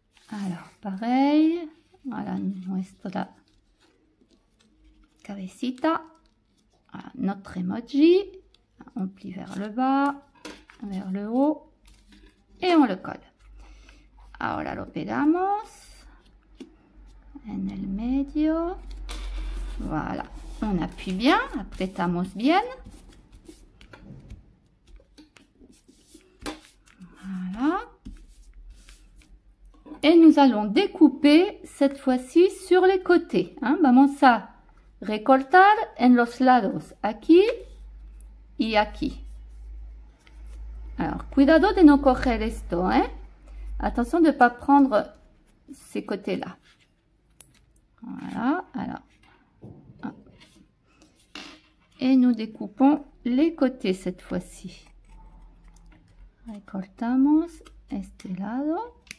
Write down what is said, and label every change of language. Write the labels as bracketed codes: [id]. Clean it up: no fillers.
[fr] Alors, pareil. Voilà [es] nuestra cabecita. [fr] Voilà, notre emoji. On plie vers le bas, vers le haut et on le colle. [es] Ahora lo pegamos en el medio. [fr] Voilà, on appuie bien, [es] apretamos bien. [fr] Voilà. Et nous allons découper cette fois-ci sur les côtés. Hein. [es] Vamos a recortar en los lados. Aquí y aquí. [fr] Alors, [es] cuidado de no coger esto, [fr] hein? Attention de ne pas prendre ces côtés-là. Voilà, alors. Et nous découpons les côtés cette fois-ci. [es] Recortamos este lado.